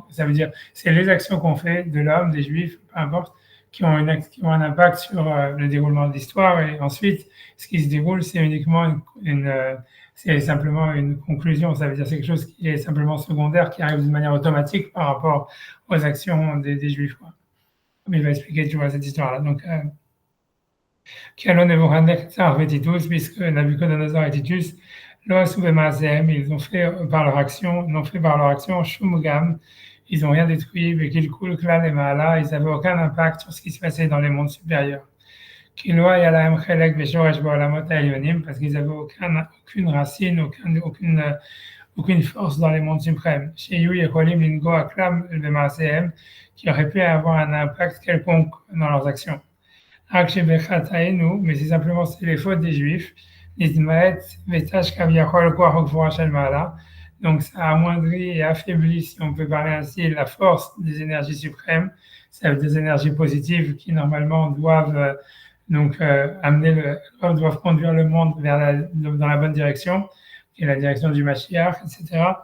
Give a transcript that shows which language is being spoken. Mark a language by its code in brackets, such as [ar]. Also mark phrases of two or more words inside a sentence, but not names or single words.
[fr] Ça veut dire, c'est les actions qu'on fait de l'homme, des Juifs, peu importe, qui ont un impact sur le déroulement de l'histoire. Et ensuite, ce qui se déroule, c'est uniquement c'est simplement une conclusion. Ça veut dire c'est quelque chose qui est simplement secondaire, qui arrive de manière automatique par rapport aux actions des Juifs, quoi. Comme il va expliquer, tu vois, cette histoire-là. Donc, [he] כי הלא נבוכדנצר וטיטוס, [fr] puisque Nabucodonosor et Titus, [he] לא עשו במעשיהם, [fr] ils ont fait par leur action, n'ont fait par leur action [he] שום גam, [fr] ils n'ont rien détruit, [he] וקלקו כלל למעלה, [fr] ils n'avaient aucun impact sur ce qui se passait dans les mondes supérieurs. [he] כי לא היה להם חלק ושורש בעולמות העליונים, [fr] parce qu'ils n'avaient aucune racine, aucune force dans les mondes suprêmes. [he] שהיו יכולים לנגוע כלל במעשיהם, [fr] qui auraient pu avoir un impact quelconque dans leurs actions. Mais c'est simplement les fautes des Juifs. Donc ça amoindrit et affaiblit, si on peut parler ainsi, la force des énergies suprêmes, c'est des énergies positives qui normalement doivent doivent conduire le monde dans la bonne direction, qui est la direction du Mashiach, etc.